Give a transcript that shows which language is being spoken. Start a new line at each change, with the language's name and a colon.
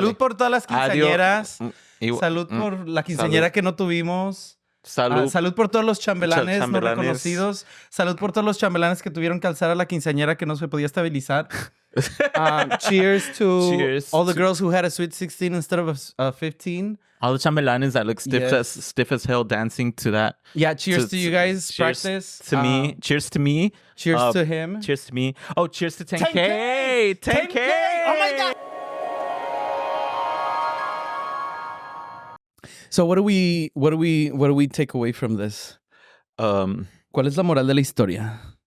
Spanish: salud por todas las quinceañeras. Adiós. Salud por la quinceañera que no tuvimos. Salud. Salud por todos los chambelanes no Chambelanes. reconocidos. Salud por todos los chambelanes que tuvieron que alzar a la quinceañera que no se podía estabilizar.
English: Cheers to Cheers all the to- girls who had a sweet 16 instead of a 15. All the chambelanes that look stiff as hell dancing to that. Yeah, cheers to you guys. Cheers Practice. to me. Cheers to me. Cheers to him. Cheers to me. Oh, cheers to 10K. 10K. Oh my God. So what do we take away from this?
Spanish: ¿Cuál es la moral de la historia?